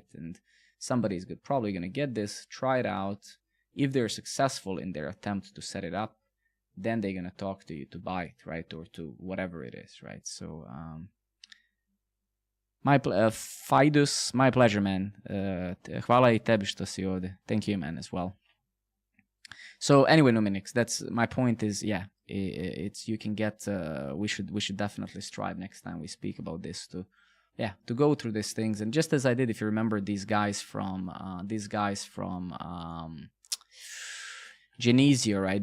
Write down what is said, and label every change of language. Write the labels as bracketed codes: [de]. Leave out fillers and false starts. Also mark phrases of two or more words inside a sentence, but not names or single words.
[en] And somebody's probably going to get this, try it out. If they're successful in their attempt to set it up, then they're going to talk to you to buy it, right? Or to whatever it is, right? So, Fidus, my pleasure, man. [sr] Hvala I tebi što si ovde. [en] Thank you, man, as well. So anyway, Numinix, that's my point is, yeah, it's, you can get, we should definitely strive next time we speak about this to go through these things. And just as I did, if you remember these guys from Genesio, right?